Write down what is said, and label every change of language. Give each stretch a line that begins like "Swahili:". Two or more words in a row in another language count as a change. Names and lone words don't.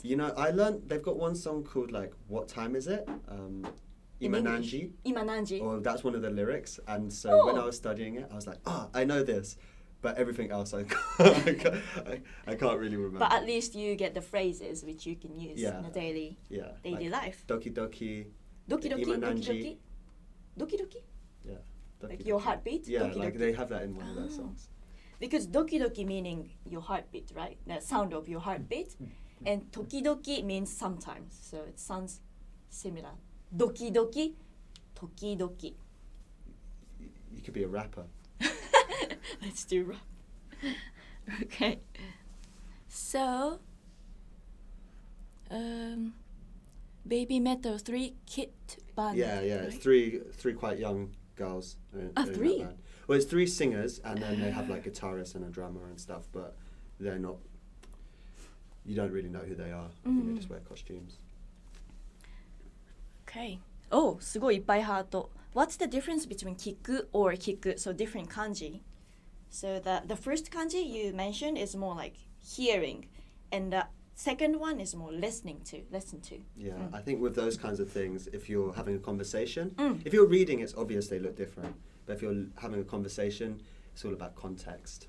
English: you know, I learned they've got one song called like "What Time Is It?" In English?
Japanese: Imananji. Imananji.
English: Or that's one of the lyrics, and so when Oh. I was studying it, I was like, I know this, but everything else I can't really remember. But at least you get the phrases which you can use Yeah. in a daily yeah, daily like life.
Japanese: Doki Doki, Doki doki, doki Imananji. doki. Doki doki?
English: yeah, Doki Like your Doki. heartbeat? Yeah, Doki like doki. they have that in one of their Oh. songs. Because
Japanese: doki doki
English: meaning your heartbeat, right? The sound of your heartbeat. And
Japanese: toki doki
English: means sometimes. So it sounds similar.
Japanese: Doki doki, toki doki.
English: You could be a rapper. Let's do rap. Okay. So, Baby Metal 3 Kit Band. Yeah, right? it's three quite young girls. In that three? band. Well, it's three singers, and then they have like guitarists and a drummer and stuff, but they're not. You don't really know who they are. I think they just wear costumes. Okay. Oh,
Japanese: すごいいっぱいハート.
English: What's the difference between 聞く or 聞く? So different kanji. So the first kanji you mentioned is more like hearing, and the second one is more listening to, listen to. Yeah, I think with those kinds of things, if you're having a conversation, Mm. if you're reading, it's obvious they look different. But if you're having a conversation, it's all about context.